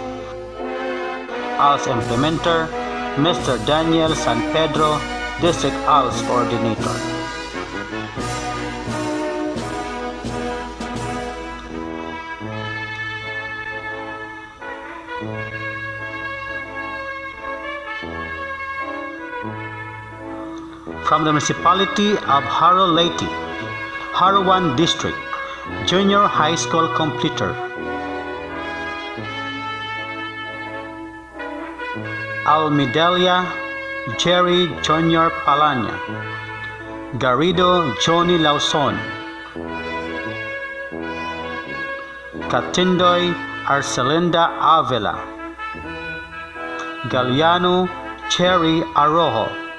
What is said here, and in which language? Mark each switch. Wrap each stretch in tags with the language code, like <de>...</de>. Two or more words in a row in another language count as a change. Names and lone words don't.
<en>ALS implementer: Mr. Daniel San Pedro, District ALS Coordinator. From the municipality of Haro Leyte, Haruan District, Junior High School completer: Almidelia Jerry Junior Palanya, Garrido Johnny Lauson, Katindoy Arcelinda Avila, Galliano Cherry Arojo,</en>